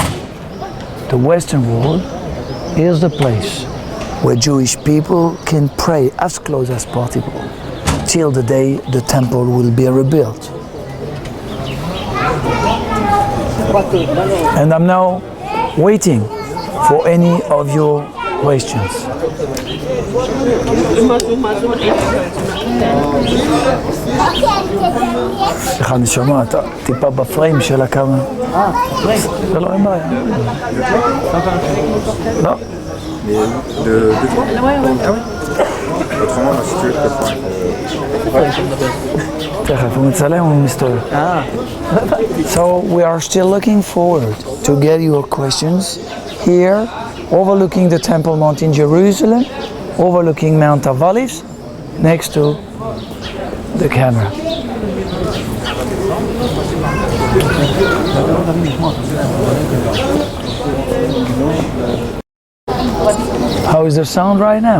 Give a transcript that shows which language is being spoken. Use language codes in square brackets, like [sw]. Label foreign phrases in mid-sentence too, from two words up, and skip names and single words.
[en] The Western Wall is the place where Jewish people can pray as close as possible till the day the temple will be rebuilt. And I'm now waiting for any of your questions. [he] סליחה, אני שומע, אתה טיפה בפריים של הקאמרה. זה לא, אין בעיה. לא. [fr] Autrement, si tu veux, je peux faire. [he] תכף, הוא מצלם או מסתובב? [en] So we are still looking forward to get your questions here, overlooking the Temple Mount in Jerusalem, overlooking Mount of Olives, next to the camera. How is the sound right now?